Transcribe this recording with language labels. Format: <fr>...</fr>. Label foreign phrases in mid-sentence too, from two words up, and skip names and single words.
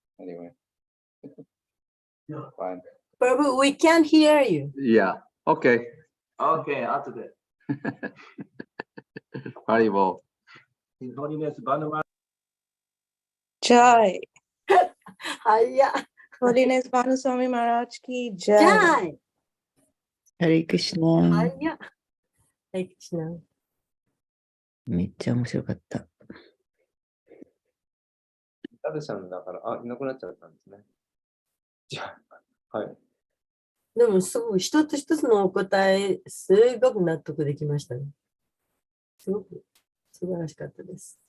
<en>They couldn't hear. Anyway. Fine. Prabhu, we can't hear you. Yeah. Okay. Okay, after that. Haribol. His Holiness Bhanu Jai. Hiya. Holiness BhanuSwami Maharaj ki Jai. Jai. Hare Krishna。 Hiya. Hare Krishna。</en> <ja>めっちゃ面白かった。タブさんだから、いなくなっちゃったんですね。じゃあ、はい。でも、すごい、一つ一つのお答え、すごく納得できましたね。すごく素晴らしかったです。</ja>